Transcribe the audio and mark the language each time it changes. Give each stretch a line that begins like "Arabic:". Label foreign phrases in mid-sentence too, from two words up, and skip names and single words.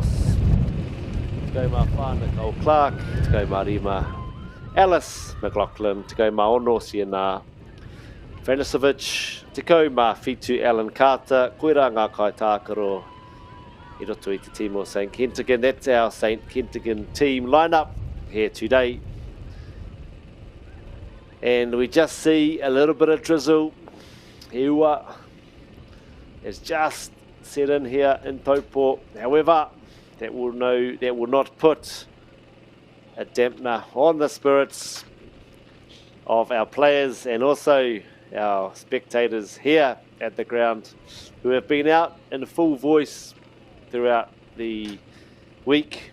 Māori: Te Kau Mā Wha, Nicole Clark. Te Kau Mā Rima, Alice McLaughlin. Te Kau Mā Ono, Sienna Vranisovic. Te Kau Mā Fitu, Alan Carter. Koera ngā kai tākaro. I roto I te team o St. Kentigern.
English: That's our St. Kentigern team lineup here today. And we just see a little bit of drizzle. Heua is just set in here in Taupo. However, that will not put a dampener on the spirits of our players and also our spectators here at the ground who have been out in full voice throughout the week.